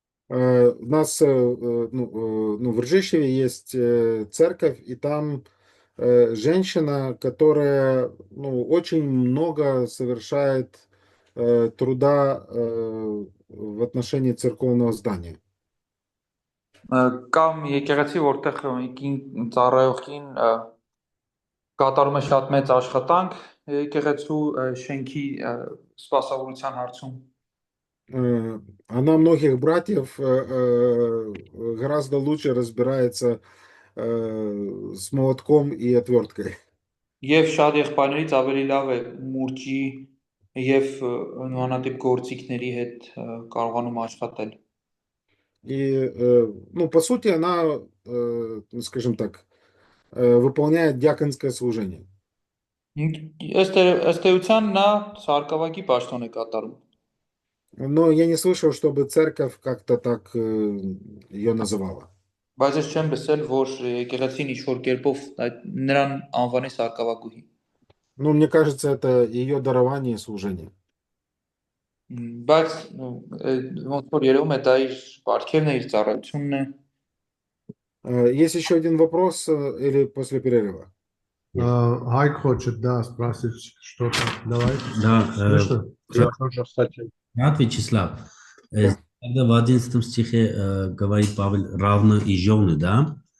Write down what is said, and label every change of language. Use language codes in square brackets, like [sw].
[ru] У нас в Ржищеве есть церковь, и там женщина, которая очень много совершает труда в отношении церковного здания. [hy] Կամ եկեղեցի, որտեղ կին ծառայողին կատարում է շատ մեծ աշխատանք եկեղեցու շենքի սպասավորության հարցում։ [ru] Она многих братьев гораздо лучше разбирается с молотком и отверткой. [hy] Եվ շատ եղբայրներից ավելի լավ է մուրճի եւ նմանատիպ գործիքների հետ կարողանում աշխատել։ [ru] И, по сути, она, скажем так, выполняет диаконское служение. [hy] Ըստ էության նա սարկավագի պաշտոն է կատարում։ [ru] Но я не слышал, чтобы церковь как-то так ее называла. [hy] Բայց ես չեմ լսել, որ եկեղեցին ինչ-որ կերպով նրան անվանի սարկավագուհի։ [ru] Ну, мне кажется, это ее дарование и служение. [hy] Բայց ոնց որ երևում է դա իր պարգևն է, իր ծառայությունն է։ [ru] Есть еще один вопрос или после перерыва? Хайк хочет, да, спросить что-то. Давай. Да, Слышно? Я тоже, кстати, брат Вячеслав, Да. когда в 11 стихе говорит Павел равно и жены, да?